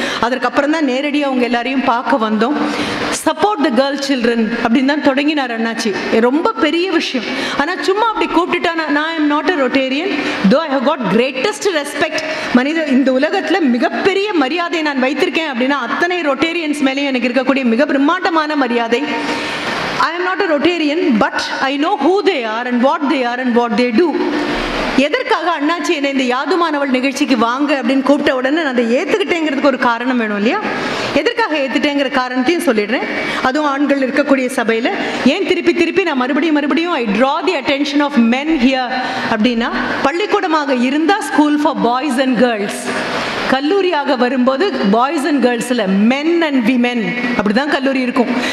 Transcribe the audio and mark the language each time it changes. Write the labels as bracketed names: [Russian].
[Tamil] அதற்கப்புறம் தான் நேரடியாக அவங்க எல்லாரையும் பார்க்க வந்தோம். [English] support the girl children [Tamil] அப்படின்னு தான் தொடங்கினார் அண்ணாச்சி. ரொம்ப பெரிய விஷயம். ஆனால் சும்மா அப்படி கூப்பிட்டுட்டா நான் [English] I'm not a Rotarian, though I have got greatest respect. [Tamil] மனித இந்த உலகத்தில் மிகப்பெரிய மரியாதை நான் வைத்திருக்கேன் அப்படின்னா அத்தனை ரொட்டேரியன்ஸ் மேலேயும் எனக்கு இருக்கக்கூடிய மிக பிரம்மாண்டமான மரியாதை. [English] I am not a Rotarian, but I know who they are and what they are and what they do. [Tamil] எதற்காக அண்ணாச்சி என்னை இந்த யாதுமானவள் நிகழ்ச்சிக்கு வாங்க அப்படின்னு கூப்பிட்ட உடனே நான் அதை ஏற்றுக்கிட்டேங்கிறதுக்கு ஒரு காரணம் வேணும் இல்லையா? எதற்காக ஏற்றுட்டேங்கிற காரணத்தையும் சொல்லிடுறேன். அதுவும் ஆண்கள் இருக்கக்கூடிய சபையில் ஏன் திருப்பி நான் மறுபடியும் [English] I draw the attention of men here [Tamil] அப்படின்னா, பள்ளிக்கூடமாக இருந்தால் [English] school for boys and girls, [Tamil] கல்லூரியாக வரும்போது boys and கேர்ள்ஸில் men and women அப்படிதான் கல்லூரி இருக்கும்.